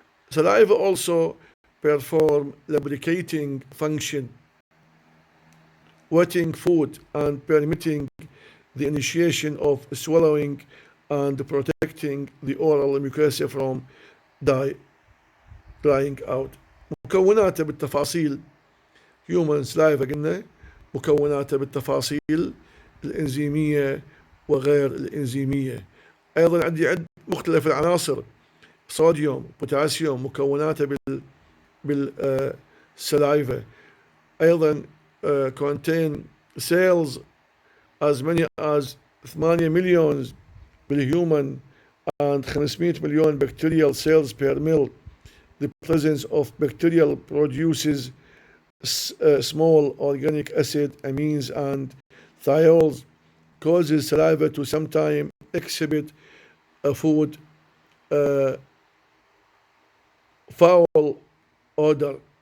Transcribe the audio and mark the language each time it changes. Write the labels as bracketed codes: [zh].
[en] Saliva also perform lubricating function, wetting food and permitting the initiation of swallowing and protecting the oral mucosa from drying out. [ar] مكوناته بالتفاصيل [en] human saliva [ar] قلنا، مكوناته بالتفاصيل الإنزيمية وغير الإنزيمية. أيضا عندي مختلف العناصر، صوديوم، بوتاسيوم، مكوناته بالسلايفا. أيضا [en] contain cells as many as 8 مليون بالhuman and 500 مليون bacterial cells per mil. The presence of bacterial produces small organic acid, amines, and thiols causes saliva to sometimes exhibit a food foul odor.